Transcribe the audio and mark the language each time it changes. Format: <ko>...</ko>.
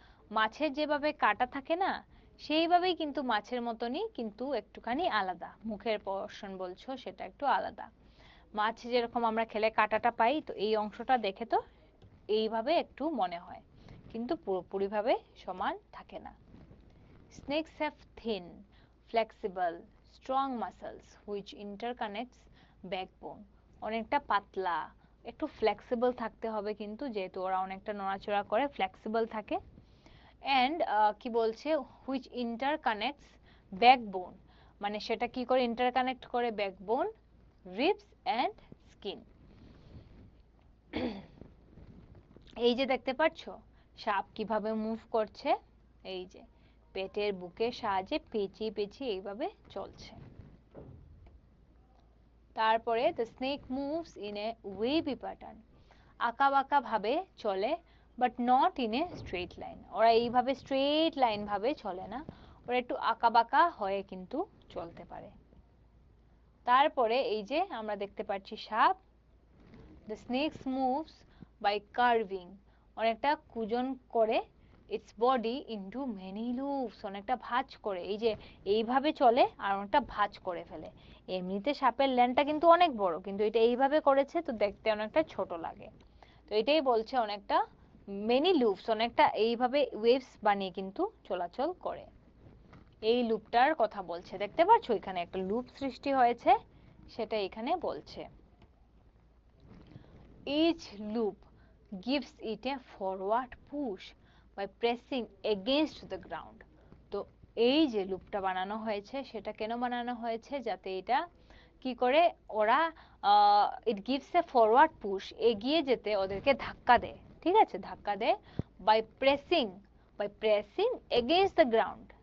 <bn>মাছের যেভাবে কাটা থাকে না, সেইভাবেই কিন্তু মাছের মতনই, কিন্তু একটুখানি আলাদা। মুখের পোর্শন বলছো সেটা একটু আলাদা। মাছ যেরকম আমরা খেলে কাঁটাটা পাই, তো এই অংশটা দেখে তো এইভাবে একটু মনে হয়, কিন্তু পুরোপুরিভাবে সমান থাকে না।</bn> <en>Snakes have thin, flexible, strong muscles which interconnects backbone.</en> <bn>অনেকটা পাতলা, একটু ফ্লেক্সিবল থাকতে হবে কিন্তু, যেহেতু ওরা অনেকটা নড়াচড়া করে, ফ্লেক্সিবল থাকে। অ্যান্ড কি বলছে,</bn> <en>which interconnects backbone,</en> <bn>মানে সেটা কি করে ইন্টারকানেক্ট করে ব্যাকবোন, রিবস অ্যান্ড স্কিন। এই যে দেখতে পাচ্ছ সাপ কিভাবে মুভ করছে, এই যে পেটের বুকের সাহায্যে পেঁচিয়ে পেঁচিয়ে এইভাবে চলছে।</bn> <en>তারপরে the snake moves in a wavy pattern,</en> <bn>আঁকা বাঁকা ভাবে চলে,</bn> <en>but not in a straight line.</en> <bn>ওরা এইভাবে স্ট্রেট লাইন ভাবে চলে না, ওরা একটু আঁকা বাঁকা হয়ে কিন্তু চলতে পারে। তারপরে এই যে আমরা দেখতে পাচ্ছি সাপ,</bn> <en>the snakes moves by curving,</en> <bn>অনেকটা কুজন করে,</bn> <en>its body into many loops,</en> <bn>অনেকটা ভাঁজ করে, এই যে এইভাবে চলে আর অনেকটা ভাঁজ করে ফেলে। এমনিতে সাপের ল্যান্ডটা কিন্তু অনেক বড়, কিন্তু এটা এইভাবে করেছে তো দেখতে অনেকটা ছোট লাগে। তো এটাই বলছে অনেকটা মেনি লুপস, অনেকটা এইভাবে ওয়েভস বানিয়ে কিন্তু চলাচল করে। এই লুপটার কথা বলছে, দেখতে পাচ্ছ এখানে একটা লুপ সৃষ্টি হয়েছে, সেটা এখানে বলছে।</bn> <en>Each loop gives it a forward push by pressing against the ground.</en> <bn>তো এই যে লুপটা বানানো হয়েছে সেটা কেন বানানো হয়েছে, যাতে এটা কি করে ওরা</bn> <en>it gives a forward push,</en> <bn>এগিয়ে যেতে ওদেরকে ধাক্কা দেয়, ঠিক আছে? ধাক্কা দেয়</bn> <en>By pressing against the ground.</en>